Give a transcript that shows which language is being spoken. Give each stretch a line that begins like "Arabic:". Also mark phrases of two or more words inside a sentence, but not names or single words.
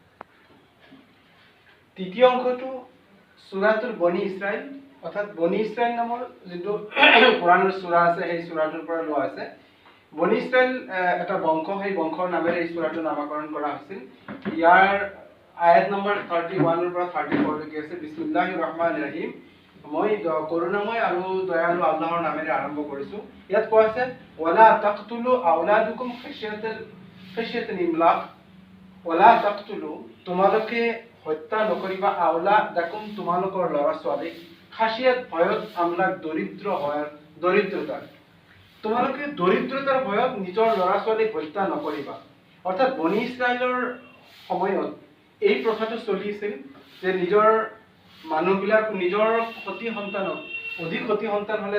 Assamese: তৃতীয় অংশটো সূৰাতুল বনি ইছৰাইল অৰ্থাৎ বনি ইছৰাইল নামৰ যিটো কোৰানৰ সূৰা আছে সেই সূৰাটোৰ পৰা লোৱা আছে বনি ইছৰাইল এটা বংশ সেই বংশৰ নামেৰে এই সূৰাটোৰ নামকৰণ কৰা হৈছিল ইয়াৰ আয়াত নম্বৰ 31 ৰ পৰা 34 লৈকে আছে
Arabic: بسم الله الرحمن الرحيم
Assamese: মই করুণাময় আৰু দয়ালু আল্লাহৰ নামেৰে আৰম্ভ কৰিছো ইয়াত কোৱা আছে
Arabic: ولا تقتلوا أولادكم خشية إملاق ولا تقتلوا
Assamese: তোমালোকে হত্যা নকৰিবা আওলাদাকুম তোমালোকৰ ল'ৰা ছোৱালী খাশিয়াত ভয়ত আমলাক দৰিদ্ৰতা তোমালোকে দৰিদ্ৰতাৰ ভয়ত নিজৰ ল'ৰা ছোৱালীক হত্যা নকৰিবা অৰ্থাৎ বনি ইছৰাইলৰ সময়ত এই প্ৰথাটো চলিছিল যে নিজৰ মানুহবিলাক নিজৰ ক্ষতি সন্তানক অধিক ক্ষতি সন্তান হলে